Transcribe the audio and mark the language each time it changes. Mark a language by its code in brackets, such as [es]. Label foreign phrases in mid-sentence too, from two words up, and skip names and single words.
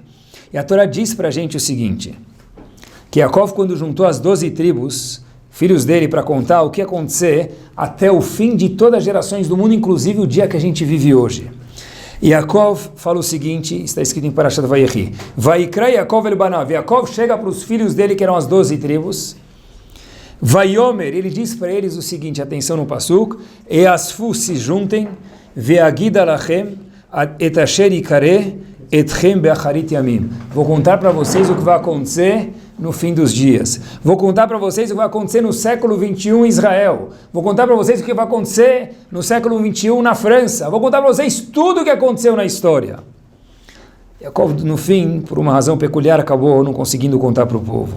[pt] E a Torá diz para a gente o seguinte, que Yaakov, quando juntou as 12 tribos, filhos dele, para contar o que ia acontecer até o fim de todas as gerações do mundo, inclusive o dia que a gente vive hoje. Yaakov fala o seguinte, está escrito em Parashat Vayechi, [he] ויקרא יעקב אל בניו, [pt] Yaakov chega para os filhos dele, que eram as 12 tribos, Vayomer, ele diz para eles o seguinte, atenção no Pasuk, Easfu, se juntem, [he] ואגידה לכם, את אשר יקרא, אתכם באחרית ימים. [pt] Vou contar para vocês o que vai acontecer no fim dos dias. Vou contar para vocês o que vai acontecer no século 21 em Israel. Vou contar para vocês o que vai acontecer no século 21 na França. Vou contar para vocês tudo o que aconteceu na história. Jacob, no fim, por uma razão peculiar, acabou não conseguindo contar para o povo.